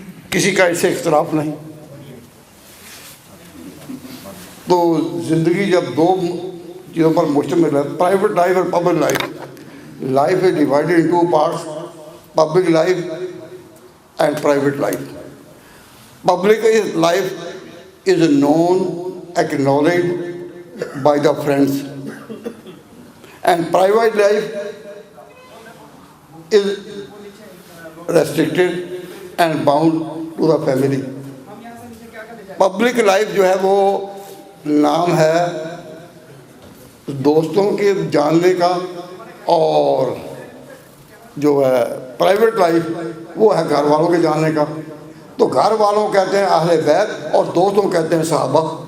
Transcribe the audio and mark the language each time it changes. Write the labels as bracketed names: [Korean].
[Urdu] کسی کا اس سے اختلاف نہیں. تو زندگی جب 2 چیزوں پر مشتمل ہے، پرائیویٹ لائف اور public life. [English] Life is divided in 2 parts, public life and private life. Public life is known, acknowledged by the friends, and private life is restricted and bound to the family. [Urdu] Public life جو ہے وہ نام ہے دوستوں کے جاننے کا، اور جو ہے پرائیویٹ لائف وہ ہے گھر والوں کے جاننے کا. تو گھر والوں کہتے ہیں اہل بیت اور دوستوں کہتے ہیں صحابہ.